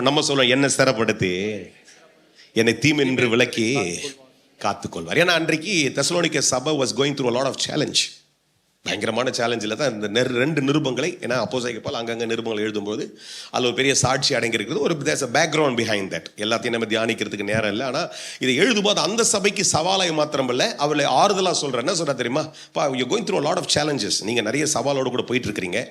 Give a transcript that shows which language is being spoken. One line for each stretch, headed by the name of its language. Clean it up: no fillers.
Tamil: நம்ம சொல்லுவோம், என்ன ஸ்திரப்படுத்தி என்னை தீமை நின்று விலக்கி காத்துக்கொள்வார். ஏன்னா அன்றைக்கு தெசலோனிக்க சபை
English: was going through a lot of challenge.
Tamil: பயங்கரமான சேலஞ்சில் தான் இந்த 2 நிருபங்களை, ஏன்னா அப்போஸ்தலனாகிய பவுல் அங்கங்கே நிருபங்களை எழுதும்போது அதில் ஒரு பெரிய சாட்சி அடங்கியிருக்கிறது. ஒரு
English: Background behind that.
Tamil: எல்லாத்தையும் நம்ம தியானிக்கிறதுக்கு நேரம் இல்லை. ஆனால் இதை எழுதும்போது அந்த சபைக்கு சவாலாக மாத்திரமல்ல, அவளை ஆறுதலாக சொல்கிறேன். என்ன சொல்கிறா தெரியுமா,
English: You going through lot of challenges.
Tamil: நீங்கள் நிறைய சவாலோடு கூட போயிட்டு இருக்கிறீங்க.